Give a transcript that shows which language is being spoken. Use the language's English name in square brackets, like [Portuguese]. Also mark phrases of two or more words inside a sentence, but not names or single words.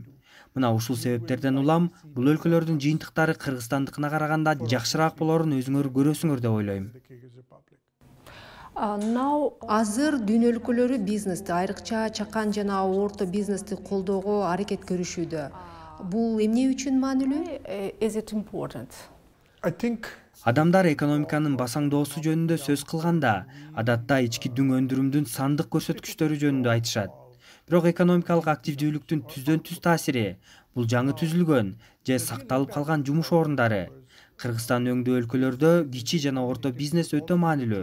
[Kyrgyz] Мына ушул себептерден улам бул өлкөлөрдүн жыйынтыктары Кыргызстандыкына караганда жакшыраак болорун өзүңөр көрөсүңөр деп ойлойм. Азыр дүйнө өлкөлөрү бизнести, айрыкча чакан жана орто бизнести колдоого аракет көрүшүүдө. Бул эмне үчүн маанилүү? [English] Is it important? I think [Kyrgyz] Адамдар экономиканын басаңдоосу жөнүндө сөз кылганда, адатта ички дүң өндүрүмдүн сандык көрсөткүчтөрү жөнүндө айтышат. Бирок экономикалык активдүүлүктүн түздөн түз таасири, бул жаңы түзүлгөн же сакталып калган жумуш орундары. Кыргызстан өңдүү өлкөлөрдө кичи жана орто бизнес өтө маанилүү.